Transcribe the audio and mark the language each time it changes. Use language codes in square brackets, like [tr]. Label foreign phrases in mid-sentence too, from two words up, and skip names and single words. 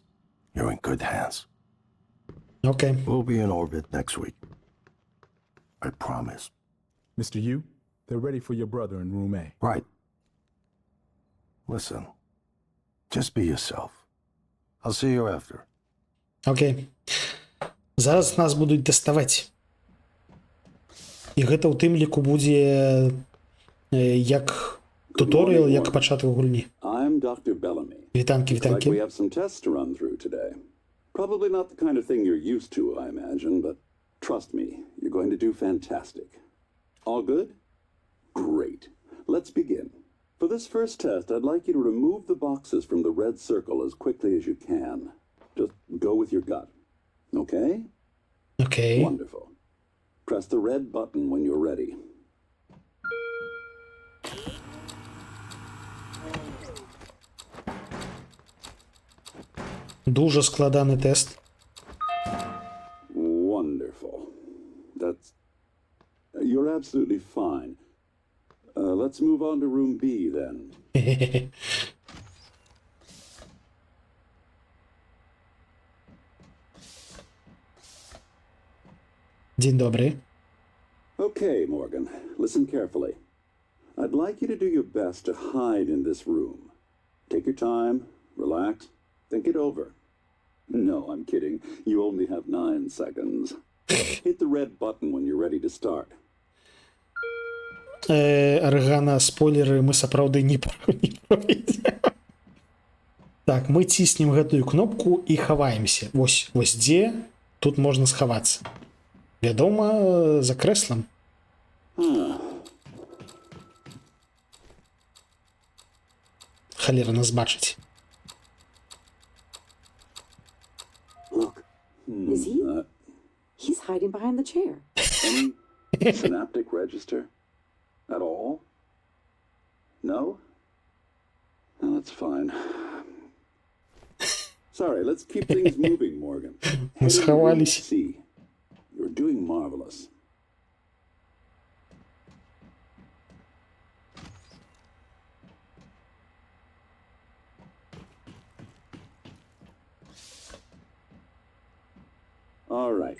[en] You're in good hands. [be] Окей. [en] We'll be in orbit next week. I promise. Mr. Yu, they're ready for your brother in room A. Right. Listen, just be yourself. I'll see you after. [be] Окей. Зараз нас будуць даставаць. І гэта ў тым ліку будзе як туторыял, як пачатак гульні. [en] I'm Dr. Bellamy. [be] Вітанкі, [en] Looks like we [be] вітанкі. [en] have some tests to run through today. Probably not the kind of thing you're used to, I imagine, but trust me, you're going to do fantastic. All good? Great. Let's begin. For this first test, I'd like you to remove the boxes from the red circle as quickly as you can. Just go with your gut. Okay? [be] Окей. [en] Wonderful. Press the red button when you're ready. [uk] Дуже складаний тест. [en] Wonderful. That's... You're absolutely fine. Let's move on to room B then. [pl] Dzień dobry. [en] Okay, Morgan, listen carefully. I'd like you to do your best to hide in this room. Take your time, relax, think it over. No, I'm kidding. You only have 9 seconds. Hit the red button when you're ready to start. [be] Аргана, спойлеры мы сапраўды не проведзем. Так, мы ціснем гэтую кнопку і хаваемся. Вось дзе тут можна схавацца. Вядома, за крэслам. Халера нас бачыць. [en] Look. Is he? He's hiding behind the chair. Any synaptic register? At all? No? No, that's fine. Sorry, let's keep things moving, Morgan. [be] Мы сховались. [en] See, you're doing marvelous. All right.